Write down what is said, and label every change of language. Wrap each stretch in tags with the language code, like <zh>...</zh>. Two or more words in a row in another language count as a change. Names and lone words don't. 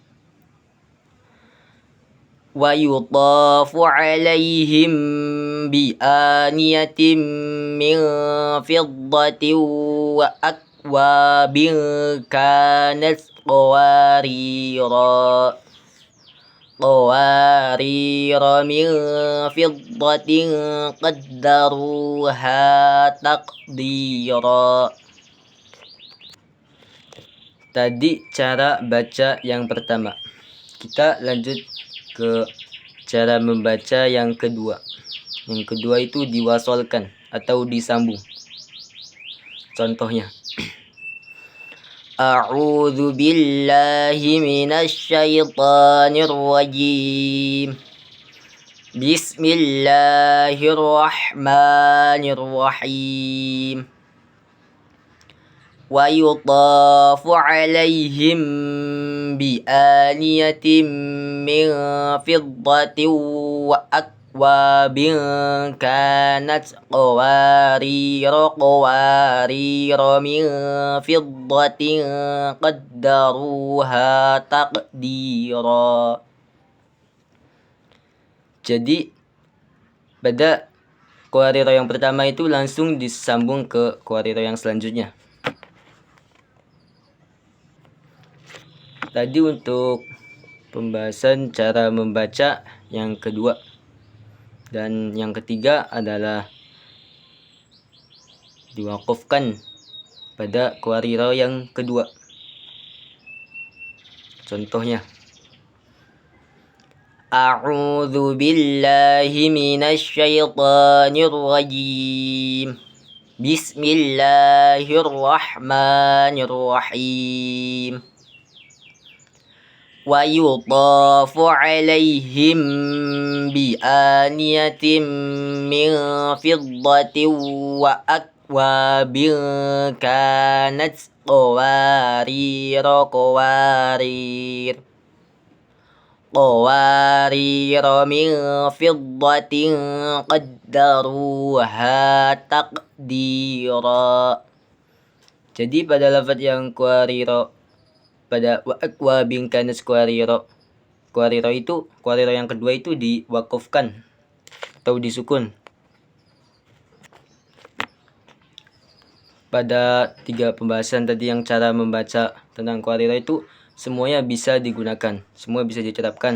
<ar>ويطاف عليهم بآنية من فضة وأكواب كانت قواريرا من فضة قدروها تقديرا.</ar> <id>Tadi cara baca yang pertama. Kita lanjut ke cara membaca yang kedua. Yang kedua itu diwasolkan atau disambung. Contohnya,</id> <ar>أعوذ بالله من الشيطان الرجيم. بسم الله الرحمن الرحيم. ويطاف عليهم بآنية من فضة وأكواب كانت قواريرا من فضة قدروها تقديرا.</ar> <id>Jadi pada kuariro yang pertama itu langsung disambung ke kuariro yang selanjutnya. Tadi untuk pembahasan cara membaca yang kedua. Dan yang ketiga adalah diwakufkan pada kuariro yang kedua. Contohnya,</id> <ar>أعوذ بالله من الشيطان الرجيم. بسم الله الرحمن الرحيم. ويطاف عليهم بآنية من فضة وأكواب كانت قوارير من فضة قدروها تقديرا.</ar> <id>Jadi pada lafaz yang kuariro, pada</id> <ar>وأكواب كانت قوارير</ar> <id>itu, kuariro yang kedua itu diwakufkan atau disukun. Pada 3 pembahasan tadi yang cara membaca tentang kuariro itu semuanya bisa digunakan, semua bisa diterapkan.</id>